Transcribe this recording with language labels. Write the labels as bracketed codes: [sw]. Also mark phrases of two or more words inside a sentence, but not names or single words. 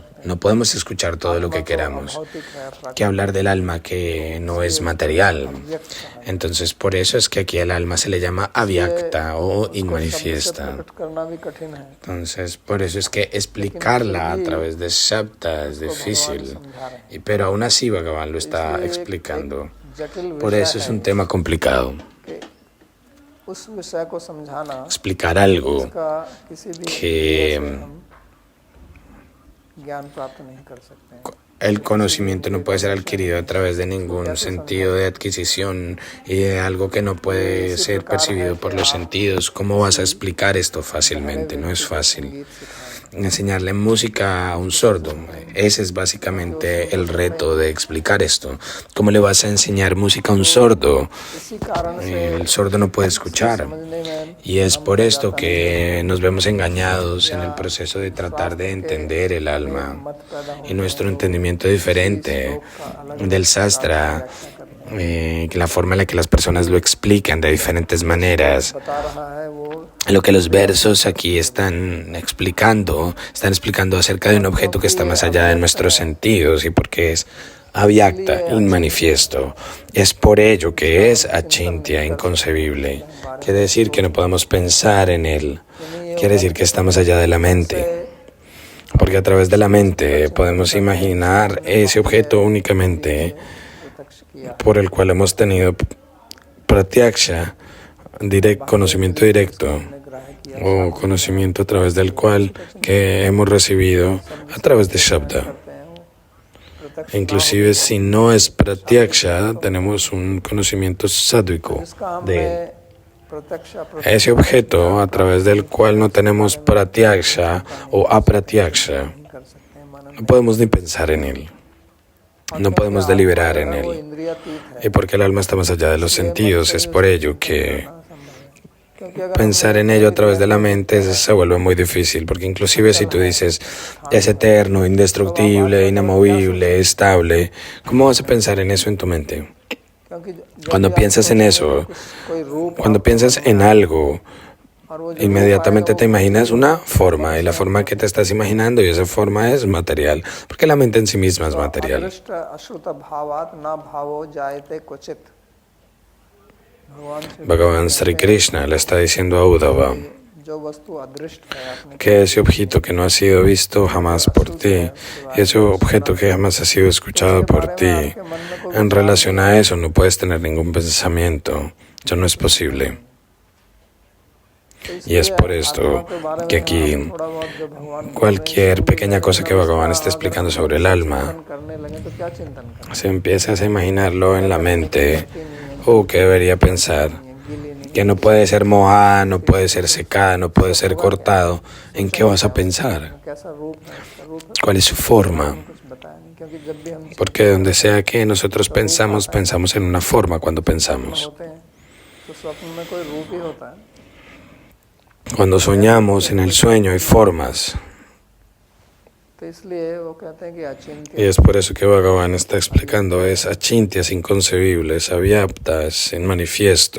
[es] No podemos escuchar todo lo que queramos. Que hablar del alma que no es material. Entonces, por eso es que aquí el alma se le llama avyakta o inmanifiesta. [hi] प्रकट करना भी कठिन है, [es] Entonces, por eso es que explicarla a través de Shabda es difícil. Pero aún así Bhagavan lo está explicando. [hi] जटिल [es] Por [hi] विषय [es] eso es [hi] है [es] un tema complicado. [hi] कि उस विषय को समझाना [es] Explicar algo [hi] इसका किसी भी [es] que [hi] इंद्रिय से हम ज्ञान प्राप्त नहीं कर सकते हैं। [es] el conocimiento no puede ser adquirido a través de ningún sentido de adquisición y de algo que no puede ser percibido por los sentidos. ¿Cómo vas a explicar esto fácilmente? No es fácil. Enseñarle música a un sordo, ese es básicamente el reto de explicar esto. ¿Cómo le vas a enseñar música a un sordo? [hi] इसी कारण से [es] El sordo no puede escuchar. [hi] समझने में [es] Y es por esto que nos vemos engañados en el proceso de tratar de entender el alma. [hi] मत पैदा हो [es] Y nuestro entendimiento diferente del Sastra la forma en la que las personas lo explican de diferentes maneras. [hi] बता रहा है वो [es] Lo que los versos aquí están explicando acerca de un objeto que está más allá de nuestros sentidos y porque es avyakta, inmanifiesto. Es por ello que es achintya, inconcebible. Quiere decir que no podemos pensar en él. Quiere decir que está más allá de la mente. Porque a través de la mente podemos imaginar ese objeto únicamente [hi] प्रत्यक्ष किया [es] por el cual hemos tenido pratyaksha, conocimiento directo, [hi] ने ग्राह्य किया [es] o conocimiento a través del cual que hemos recibido a través de Shabda. [hi] करते हैं वो प्रत्यक्ष [es] Inclusive si no es pratyaksha, tenemos un conocimiento sádvico [hi] जिसका [es] de él. [hi] हमने प्रत्यक्ष [es] Ese objeto a través del cual no tenemos pratyaksha o apratyaksha, [hi] नहीं कर सकते हैं मनन [es] no podemos ni pensar en él, no podemos deliberar en [hi] वो [es] él. [hi] इंद्रियातीत है [es] Y porque el alma está más allá de los sentidos, es por ello que [hi] क्योंकि अगर [es] pensar en ello a través de la mente se vuelve muy difícil, porque inclusive si tú dices es eterno, indestructible, inamovible, estable, ¿cómo vas a pensar en eso en tu mente? [hi] क्योंकि [es] Cuando piensas en eso, [hi] कोई रूप [es] cuando piensas en algo, [hi] और वो जो [es] inmediatamente te imaginas una forma, y la forma que te estás imaginando, y esa forma es material, porque la mente en sí misma es material. [sa] अदृष्ट अश्रुत भावात न भावो जायते क्वचित भगवान श्री [es] Bhagavan Sri Krishna le está diciendo a Uddhava [hi] जो वस्तु अदृष्ट है आपने [es] que ese objeto que no ha sido visto jamás por ti, y ese objeto que jamás ha sido escuchado por ti, en relación a eso no puedes tener ningún pensamiento, eso no es posible. Y es por esto que aquí [hi] थोड़ा बहुत जो भगवान [es] cualquier pequeña cosa que Bhagavan esté explicando sobre el alma, [hi] करने लगे तो क्या चिंतन करें [es] si empiezas a imaginarlo en la mente, que debería pensar [hi] गीली नहीं [es] que no puede ser mojada, no puede ser secada, no puede ser cortado, ¿en qué vas a pensar? [hi] कैसा रूप है इसका रूप है [es] ¿Cuál es su forma? [hi] कुछ बताया नहीं क्योंकि जब भी हम [es] Porque donde sea que nosotros pensamos en una forma cuando pensamos. [hi] होते हैं तो स्वप्न में कोई रूप ही होता है [es] Cuando soñamos en el sueño hay formas. [hi] तो इसलिए वो कहते हैं कि अचिंत्य [es] Y es por eso que Bhagavan está explicando, es achintya, es inconcebible, es avyapta, es en manifiesto.